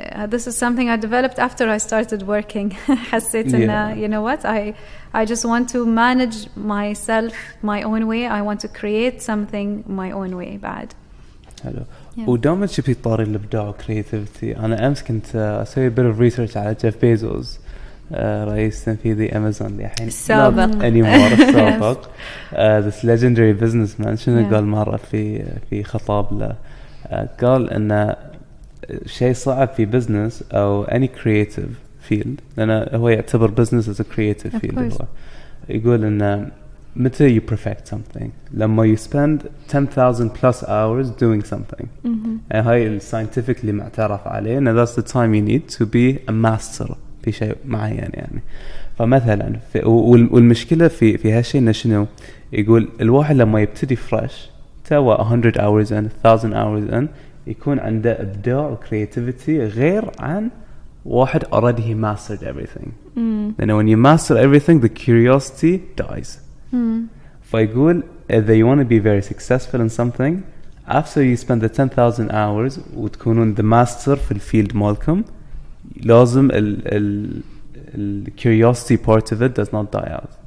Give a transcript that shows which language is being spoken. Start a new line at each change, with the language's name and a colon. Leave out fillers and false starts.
English: This is something I developed after I started working.
Arabic: حسيت إن
English: you know what, I just want to manage myself my own way. I want to create something my own way
Arabic: بعد. حلو. ودامت شبي طاري الإبداع وكرياتيفيتي, أنا أمس كنت أسوي
English: bit of research
Arabic: على جيف بيزوس, رئيس تنفيذي أمازون اللي الحين السابق السابق.
English: this legendary businessman
Arabic: شنو قال مرة في خطاب له, قال إن شيء صعب في business أو
English: any creative field,
Arabic: لأن هو يعتبر business
English: as a creative field.
Arabic: هو يقول إن متى
English: you perfect something
Arabic: لما
English: you spend 10,000 plus hours doing something.
Arabic: هاي scientifically معترف عليه إن
English: that's the time you need to be a master
Arabic: في شيء معين يعني. فمثلا والمشكلة في هالشيء إنه شنو, يقول الواحد لما يبتدي fresh توا
English: 100 hours in 1000 hours in
Arabic: يكون عنده إبداع و creativity غير عن واحد
English: already he mastered everything.
Arabic: لأن
English: when you master everything the curiosity dies.
Arabic: فيقول
English: if you want to be very successful in something after you spend the 10,000 hours
Arabic: وتكونون
English: the master
Arabic: في الفيلد مالكم, لازم ال
English: curiosity part of it does not die out.